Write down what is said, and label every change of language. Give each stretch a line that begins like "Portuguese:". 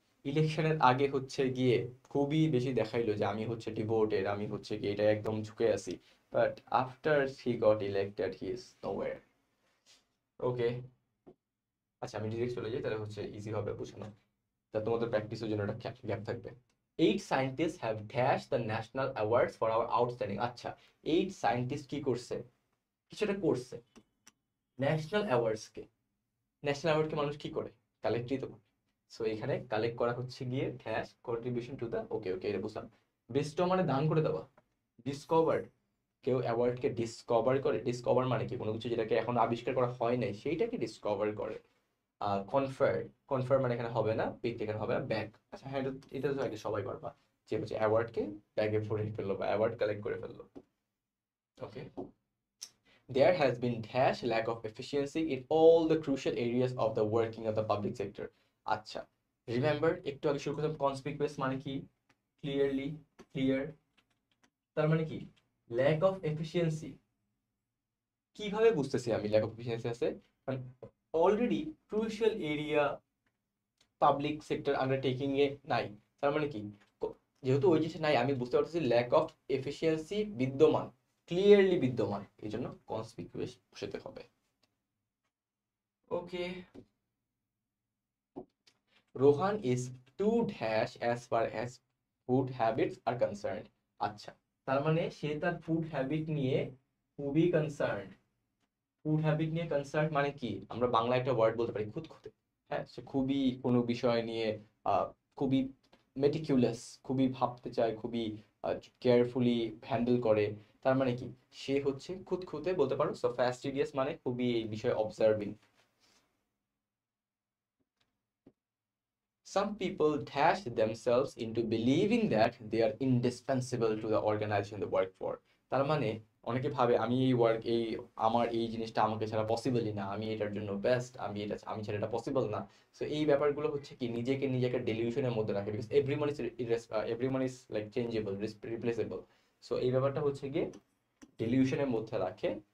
Bangla: ইলেকশনের আগে হচ্ছে গিয়ে খুবই বেশি দেখাইলো যে আমি হচ্ছে ডিভোটেড, আমি হচ্ছে গিয়ে এটা একদম ঝুঁকে আছি,
English: But after he got elected he is nowhere.
Bangla: ওকে, আচ্ছা আমি ডিরেক্ট চলে যাই, তাহলে হচ্ছে ইজি হবে বোঝানো, তা তোমাদের প্র্যাকটিসের জন্য একটা গ্যাপ থাকবে।
English: 8 scientists have dashed the national awards for our outstanding।
Bangla: আচ্ছা, 8 সায়েন্টিস্ট কি করছে, কিছু একটা করছে ন্যাশনাল অ্যাওয়ার্ডসকে। ন্যাশনাল অ্যাওয়ার্ডকে মানুষ কি করে, কালেক্টই তো। সো এখানে কালেক্ট করা হচ্ছে গিয়ে ড্যাশ কন্ট্রিবিউশন টু দ্য, ওকে ওকে এটা বুঝলাম। বেস্ট মানে দান করে দেওয়া। ডিসকভার্ড, কেউ অ্যাওয়ার্ডকে ডিসকভার করে, ডিসকভার মানে কি কোনো কিছু যেটাকে এখন আবিষ্কার করা হয় নাই সেইটাকে ডিসকভার করে। কনফার, কনফার মানে এখানে হবে না পিক, এখানে হবে না ব্যাগ। আচ্ছা হ্যাঁ, এটা তো আগে সবাই পারবা, যে হচ্ছে অ্যাওয়ার্ডকে ব্যাগে ভরে ফেললো বা অ্যাওয়ার্ড কালেক্ট করে ফেললো।
English: Okay, there has been dash lack of efficiency in all the crucial areas of the working of the public sector।
Bangla: আচ্ছা, রিমেম্বার একটু আগে শুরু করলাম কনসপিকুয়াস মানে কি, ক্লিয়ারলি, ক্লিয়ার, তার মানে কি ল্যাক অফ এফিসিয়েন্সি। কিভাবে বুঝতেছি আমি ল্যাক অফ এফিসিয়েন্সি আছে, কারণ already crucial area public sector undertaking এ নাই, তার মানে কি যেহেতু ওই জিনিসটা নাই আমি বুঝতে পারতেছি ল্যাক অফ এফিসিয়েন্সি বিদ্যমান, ক্লিয়ারলি বিদ্যমান, এই জন্য কনসপিকুয়াস বসাতে হবে।
English: Okay, Rohan is to dash as far as food habits are concern.
Bangla: আচ্ছা, তার মানে সে তার ফুড হ্যাবিট নিয়ে খুবই কনসার্ন। ফুড হ্যাবিট নিয়ে কনসার্ন মানে কি, আমরা বাংলা একটা ওয়ার্ড বলতে পারি খুঁতখুঁতে। হ্যাঁ, সে খুবই কোনো বিষয় নিয়ে খুবই মেটিকুলাস, খুবই ভাবতে চায়, খুবই কেয়ারফুলি হ্যান্ডেল করে। তার মানে কি সে হচ্ছে খুঁতখুঁতে বলতে পারো। সো ফ্যাস্টিডিয়াস মানে খুবই এই বিষয়ে observing.
English: Some people dash themselves into believing that they are indispensable to the organization they work for।
Bangla: তার মানে অনেকে ভাবে আমি এই ওয়ার্ক, এই আমার এই জিনিসটা আমাকে ছাড়া পসিবলই না, আমি এটার জন্য বেস্ট, আমি এটা, আমি ছাড়া এটা পসিবল না। সো এই ব্যাপারগুলো হচ্ছে কি নিজেকে নিজেকে ডেলিউশনের মধ্যে রাখে,
English: Because everyone is like changeable, replaceable.
Bangla: So এই ব্যাপারটা হচ্ছে গিয়ে ডেলিউশনের মধ্যে রাখে।